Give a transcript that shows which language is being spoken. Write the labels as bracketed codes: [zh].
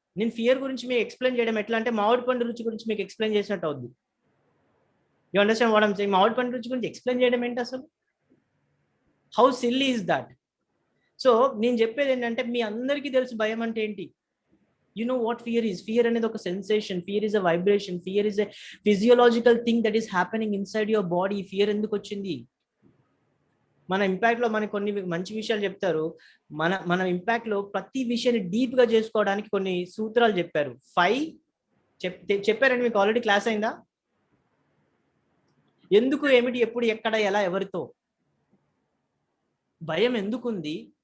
[te] నేను ఫియర్ గురించి మీకు ఎక్స్ప్లెయిన్ చేయడం ఎట్లా అంటే, మామిడి పండు రుచి గురించి మీకు ఎక్స్ప్లెయిన్ చేసినట్టు అవుద్ది. [en] You understand what I'm saying? [te] మామిడి పండు రుచి గురించి ఎక్స్ప్లెయిన్ చేయడం ఏంటి అసలు? [en] How silly is that? [te] So నేను చెప్పేది ఏంటంటే, మీ అందరికీ తెలుసు భయం అంటే ఏంటి. [en] You know what fear is? Fear [te] అనేది ఒక sensation, [en] fear is a vibration, fear is a physiological thing that is happening inside your body. [te] Fear ఎందుకు వచ్చింది? మన ఇంపాక్ట్ లో మనకి కొన్ని మంచి విషయాలు చెప్తారు. మన ఇంపాక్ట్ లో ప్రతి విషయాన్ని డీప్ గా చేసుకోవడానికి కొన్ని సూత్రాలు చెప్పారు. 5 చెప్పారండి మీకు. ఆల్రెడీ క్లాస్ అయిందా? ఎందుకు, ఏమిటి, ఎప్పుడు, ఎక్కడ, ఎలా, ఎవరితో. భయం ఎందుకుంది?